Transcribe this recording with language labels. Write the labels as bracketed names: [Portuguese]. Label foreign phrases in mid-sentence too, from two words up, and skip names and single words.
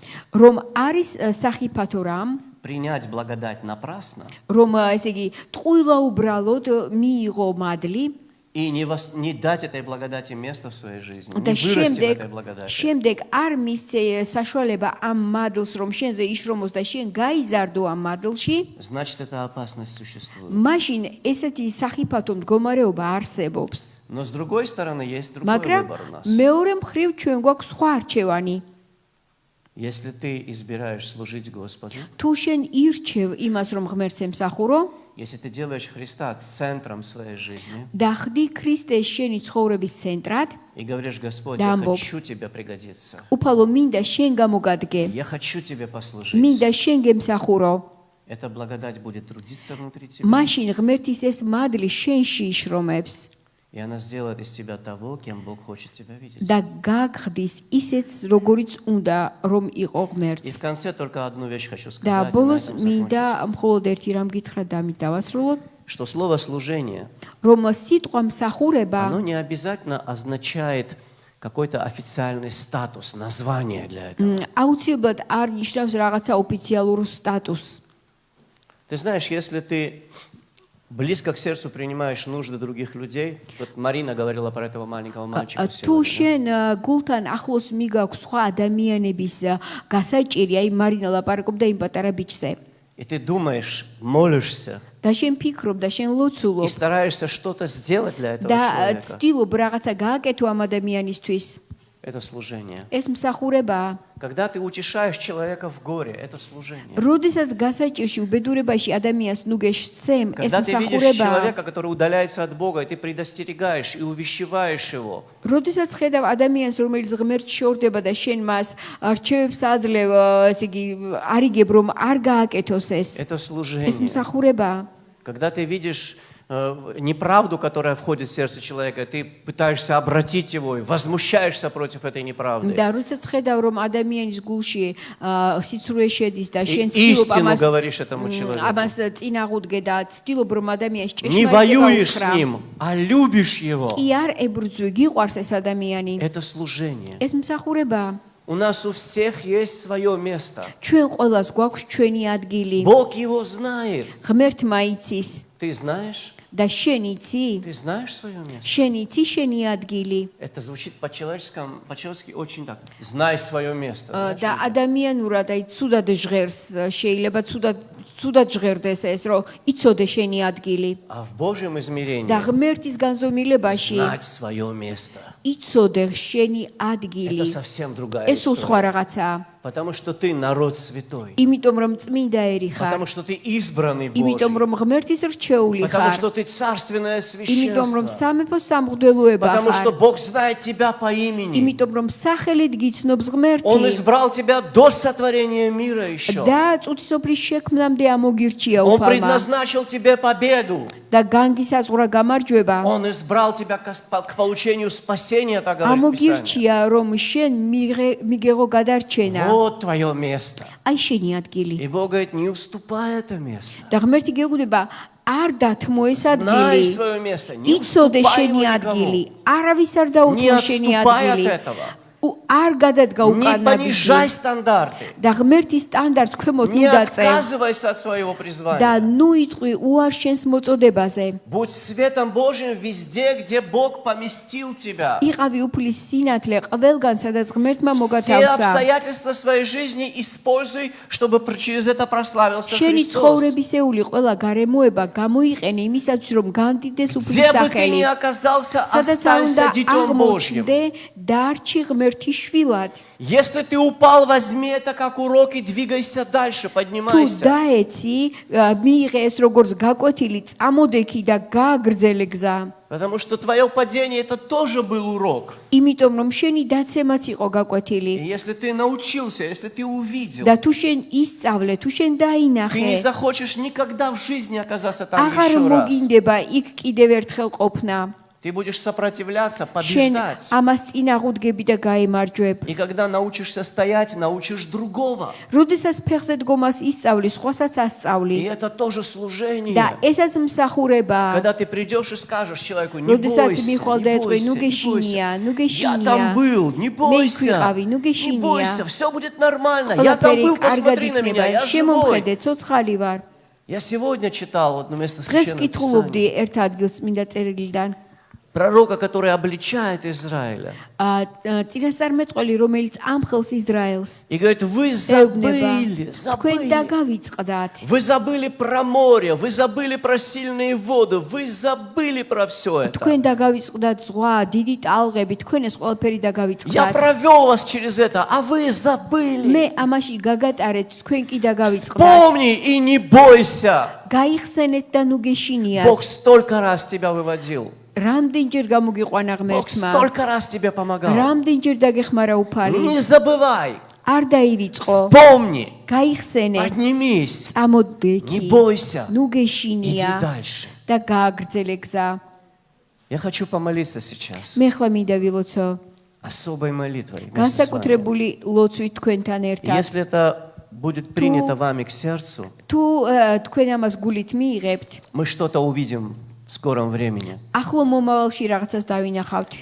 [Georgian] რომ არის სახიფათო რამ, [Russian] принять благодать напрасно [Georgian] რომ ესე იგი ტყუილაუბრალოდ მიიღო მადლი [Russian] и не дать этой благодати место в своей жизни, [Georgian] და [Russian] не вырасти в этой благодати, [Georgian] შემდეგ არ მისცე საშუალება ამ მადლს რომ შენზე იშრომოს და შენ გაიზარდო ამ მადლში, [Russian] значит, эта опасность существует. [Georgian] მაშინ ესეთი სახიფათო მდგომარეობა არსებობს. [Russian] Но с другой стороны, есть другой [Georgian] მაგრამ [Russian] выбор у нас. [Georgian] მეორე მხრივ ჩვენ გვაქვს სხვა არჩევანი. [Russian] Если ты избираешь служить Господу, [Georgian] თუ შენ ირჩევ имას რომ ღმერთს ემსახურო [Russian] если ты делаешь Христа центром своей жизни [Georgian] და ხდი ქრისტეს შენი ცხოვრების ცენტრად, [Russian] и говоришь: Господь, Да, я Бог. хочу Тебе пригодиться, [Georgian] უფალო მინდა შენ გამოგადგე, [Russian] я хочу Тебе послужить, [Georgian] მინდა შენ გემსახურო, [Russian] эта благодать будет трудиться внутри тебя, [Georgian] მაშინ ღმერთის ეს მადლი შენში იშრომებს [Russian] и она сделает из тебя того, кем Бог хочет тебя видеть. [Georgian] და გაგხდის ისეც როგორიც უნდა რომ იყო [Russian] И [Georgian] ღმერთს. [Russian] в конце только одну вещь хочу [Georgian] და [Russian] сказать, и на [Georgian] ბოლოს [Russian] этом [Georgian] მინდა [Russian] закончить. [Georgian] მხოლოდ ერთი რამ გითხრა და ამით დავასრულოთ, [Russian] Что слово «служение», [Georgian] რომ სიტყვა მსახურება [Russian] оно не обязательно означает какой-то официальный статус, название для этого. [Georgian] აუცილებლად არ ნიშნავს რაღაცა ოფიციალურ სტატუსს. [Russian] Ты знаешь, если ты близко к сердцу принимаешь нужды других людей, вот Марина говорила про этого маленького мальчика [Georgian] თუ [Russian] сегодня, да? [Georgian] შენ გულთან ახლოს მიგაქვს სხვა ადამიანების გასაჭირი, აი მარინა ლაპარაკობდა იმ პატარა ბიჭზე. [Russian] И ты думаешь, молишься [Georgian] და შენ ფიქრობ და შენ [Russian] и [Georgian] ლოცულობ [Russian] стараешься что-то сделать для этого [Georgian] და [Russian] человека, [Georgian] ცდილობ რაღაცა გააკეთო ამ ადამიანისთვის. [Russian] это служение. [Georgian] ეს მსახურებაა. [Russian] Когда ты утешаешь человека в горе, это служение. [Georgian] როდესაც გასაჭირში უბედურებაში ადამიანს ნუგეშ სემ, ეს [Russian] Когда ты видишь [Georgian] მსახურებაა. [Russian] человека, который удаляется от Бога, и ты предостерегаешь и увещеваешь его, [Georgian] როდესაც ხედავ ადამიანს, რომელიც ღმერთს შორდება და შენ მას რჩევებს აძლევ, ესე იგი არიგებ რომ არ გააკეთოს ეს. [Russian] это [Georgian] ეს [Russian] служение. [Georgian] მსახურებაა. [Russian] Когда ты видишь неправду, которая входит в сердце человека, ты пытаешься обратить его и возмущаешься против этой неправды. [Georgian] და როდესაც ხედავ რომ ადამიანის გულში სიცრუე შედის და [Russian] И [Georgian] შენ ცდილობ [Russian] истину [Georgian] ამას [Russian] говоришь этому человеку. [Georgian] ამას წინაღუდგე და ცდილობ რომ ადამიანს [Russian] Не [Georgian] ჭეშმარიტება [Russian] воюешь с [Georgian] უთხრა. [Russian] ним, а любишь его. [Georgian] კი არ ებრძვი, გიყვარს ეს ადამიანი. [Russian] Это служение. [Georgian] ეს მსახურებაა. [Russian] У нас у всех есть свое место. [Georgian] ჩვენ ყველას გვაქვს ჩვენი ადგილი. [Russian] Бог его знает. [Georgian] ღმერთმა იცის [Russian] Ты знаешь? [Georgian] და შენ იცი? [Russian] Ты знаешь свое место? [Georgian] შენ იცი შენი ადგილი? [Russian] Это звучит по-человечески очень так. Знай свое место. знаешь, [Georgian] და ადამიანურად აი ცუდად ჟღერს, შეიძლება ცუდად ჟღერდეს ეს, რომ იცოდე შენი ადგილი. [Russian] А в Божьем измерении [Georgian] და ღმერთის განზომილებაში [Russian] знать свое место. [Georgian] იცოდე შენი ადგილი. [Russian] Это совсем другая [Georgian] ეს უსხვა [Russian] история. [Georgian] რაღაცაა. [Russian] Потому что ты народ святой. [Georgian] იმიტომ რომ წმინდა ერი ხარ. [Russian] Потому что ты избранный [Georgian] იმიტომ [Russian] Божий. [Georgian] რომ ღმერთის რჩეული [Russian] Потому [Georgian] ხარ. [Russian] что ты царственное [Georgian] იმიტომ რომ [Russian] священство. [Georgian] სამეფო სამღვდელოება [Russian] Потому что [Georgian] ხარ. [Russian] Бог знает тебя по имени. [Georgian] იმიტომ რომ სახელით გიცნობს [Russian] Он [Georgian] ღმერთი. [Russian] избрал тебя до сотворения мира еще. [Georgian] და წუთისოფრის შექმნამდე ამოგირჩია [Russian] Он [Georgian] უფალმა. [Russian] предназначил тебе победу. [Georgian] და განგისაზღვრა გამარჯვება. [Russian] Он избрал тебя к получению спасения, так говорит Писание. [Georgian] ამოგირჩია რომ შენ მიგეღო გადარჩენა. [Russian] Вот твое место. [Georgian] აი შენი ადგილი. [Russian] И Бог говорит, не уступай это место. [Georgian] და ღმერთი გეგუნება არ დათმო ეს [Russian] Знай [Georgian] ადგილი. [Russian] свое место. Не [Georgian] იცოდე [Russian] уступай [Georgian] შენი [Russian] его [Georgian] ადგილი. [Russian] никому. [Georgian] არავის არ [Russian] Не [Georgian] დაუთმო შენი [Russian] отступай от [Georgian] ადგილი. [Russian] этого. [Georgian] არ გადადგა [Russian] Не [Georgian] უკანაბიჯი [Russian] понижай стандарты. [Georgian] და ღმერთის სტანდარტს ქვემოთ [Russian] Не [Georgian] უდაწე [Russian] отказывайся от своего [Georgian] და [Russian] призвания. [Georgian] ნუ იტყვი უარ შენს მოწოდებაზე. [Russian] Будь светом Божьим везде, где Бог поместил тебя. [Georgian] იყავი უფლის სინათლე ყველგან, სადაც ღმერთმა [Russian] Все [Georgian] მოგათავსა. [Russian] обстоятельства своей жизни используй, чтобы через это прославился [Georgian] შენი [Russian] Христос. [Georgian] ცხოვრებისეული ყველა გარემოება გამოიყენე იმისათვის, რომ განდიდეს უფლის [Russian] Где бы ты [Georgian] სახელი. [Russian] ни оказался, [Georgian] სადაც არ უნდა [Russian] останься Детем Божьим. [Georgian] აღმოჩნდე, დარჩი ღმერთის შვილად. [Russian] Если ты упал, возьми это как урок и двигайся дальше, [Georgian] თუ [Russian] поднимайся. [Georgian] დაეცი, მიიღე ეს როგორც გაკვეთილი, წამოდექი და გააგრძელე გზა. [Russian] Потому что твое падение это тоже был урок. [Georgian] იმიტომ რომ შენი დაცემაც იყო [Russian] И [Georgian] გაკვეთილი. [Russian] если ты научился, если ты увидел, [Georgian] და თუ შენ ისწავლე, თუ შენ [Russian] ты не [Georgian] დაინახე, [Russian] захочешь никогда в жизни оказаться там [Georgian] აღარ [Russian] еще раз. [Georgian] მოგინდება იქ კიდევ ერთხელ ყოფნა. [Russian] Ты будешь сопротивляться, [Georgian] შენ [Russian] побеждать. [Georgian] ამას წინაღუდგები და გაემარჯვებ. [Russian] И когда научишься стоять, научишь другого. [Georgian] როდესაც ფეხზე დგომას ისწავლი, სხვასაც [Russian] И [Georgian] ასწავლი. [Russian] это тоже служение. [Georgian] და ესაც მსახურება. [Russian] Когда ты придешь и скажешь человеку, не [Georgian] როდესაც [Russian] бойся, [Georgian] მიხვალ და [Russian] не [Georgian] ეტყვი, ნუ [Russian] бойся, не [Georgian] გეშინია, [Russian] бойся. [Georgian] ნუ [Russian] Я [Georgian] გეშინია. [Russian] там был, не [Georgian] მე [Russian] бойся. [Georgian] იქვიყავი, ნუ [Russian] Не [Georgian] გეშინია. [Russian] бойся, все будет нормально. Я там [Georgian] ყველაფერი [Russian] был, [Georgian] კარგად [Russian] посмотри на меня, [Georgian] იქნება. [Russian] я живой. [Georgian] შემომხედე, ცოცხალი ვარ. [Russian] Я сегодня читал одно место [Georgian] დღეს [Russian] Священного [Georgian] ვკითხულობდი [Russian] Писания. [Georgian] ერთ ადგილს მინდა წერილიდან. [Russian] Пророка, который обличает Израиля. [Georgian] წინასწარმეტყველი, რომელიც ამხელს ისრაელს [Russian] И говорит, вы [Georgian] ეუბნება, [Russian] забыли, [Georgian] თქვენ [Russian] забыли. [Georgian] დაგავიწყდათ. [Russian] Вы забыли про море, вы забыли про сильные воды, вы забыли про все это. [Georgian] თქვენ დაგავიწყდათ ზღვა, დიდი ტალღები, თქვენ ეს ყველაფერი [Russian] Я [Georgian] დაგავიწყდათ. [Russian] провел вас через это, а вы забыли. [Georgian] მე ამაში გაგატარეთ, თქვენ კი დაგავიწყდათ. [Russian] Помни и не бойся. [Georgian] გაიხსენეთ და ნუ გეშინიათ. [Russian] Бог столько раз тебя выводил. [Georgian] რამდენჯერ გამოგიყვანა [Russian] Бог [Georgian] ღმერთმა. [Russian] столько раз тебе помогал. [Georgian] რამდენჯერ დაგეხმარა უფალი. [Russian] Не забывай. [Georgian] არ დაივიწყო. [Russian] Помни. [Georgian] გაიხსენე. [Russian] Поднимись. [Georgian] წამოდექი. [Russian] Не бойся. [Georgian] ნუ [Russian] Иди [Georgian] გეშინია [Russian] дальше. [Georgian] და გააგრძელე გზა. [Russian] Я хочу помолиться сейчас. [Georgian] მე ხლა მინდა ვილოცო. [Russian] Особой молитвой. вместе с вами. [Georgian] განსაკუთრებული ლოცვით თქვენთან ერთად. [Russian] Если это будет принято вами к сердцу, [Georgian] თუ თქვენ ამას გულით მიიღებთ, [Russian] мы что-то увидим в скором времени. [Georgian] ახლო მომავალში რაღაცას დავინახავთ.